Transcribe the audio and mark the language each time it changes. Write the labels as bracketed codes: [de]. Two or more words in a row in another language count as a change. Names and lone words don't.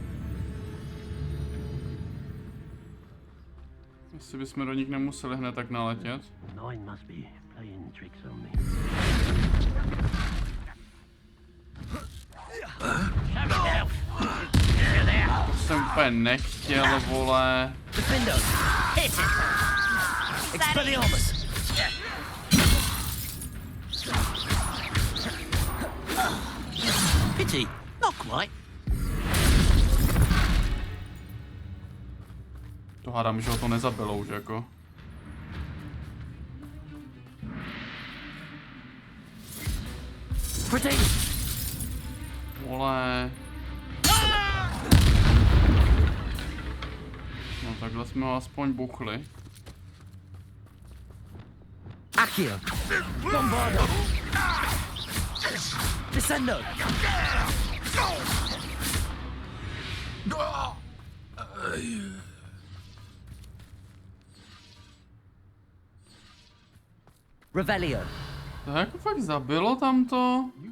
[cs] Jestli bychom do nich nemuseli hned tak naletět. To jsem úplně nechtěl, vole. [en] Pity, not quite. [cs] To hádám, že ho to nezabilo už jako. Vole. No takhle jsme ho aspoň buchli. Accio. Bombardo. Descendo. Revelio. To jako fakt zabilo tamto?